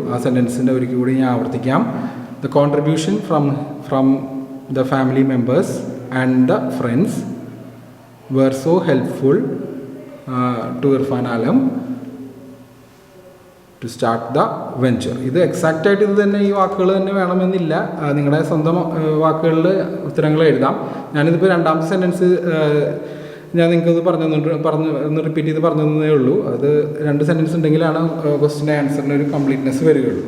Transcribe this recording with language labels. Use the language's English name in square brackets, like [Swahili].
[Malayalam] ആ സെൻറ്റൻസിൻ്റെ ഒരിക്കൽ കൂടി ഞാൻ ആവർത്തിക്കാം. [English] The contribution from the family members and the friends were so helpful to Irfan Alam to start the venture. [Malayalam] ഇത് എക്സാക്റ്റായിട്ട് ഇത് തന്നെ ഈ വാക്കുകൾ തന്നെ വേണമെന്നില്ല. നിങ്ങളുടെ സ്വന്തം വാക്കുകളിൽ ഉത്തരങ്ങൾ എഴുതാം. ഞാനിതിപ്പോൾ 2ാമത്തെ സെൻറ്റൻസ് ഞാൻ നിങ്ങൾക്കത് ഒന്ന് റിപ്പീറ്റ് ചെയ്ത് പറഞ്ഞു തന്നേ ഉള്ളൂ. അത് 2 സെൻറ്റൻസ് ഉണ്ടെങ്കിലാണ് ക്വസ്റ്റിൻ്റെ ആൻസറിന് ഒരു കംപ്ലീറ്റ്നെസ് വരികയുള്ളൂ.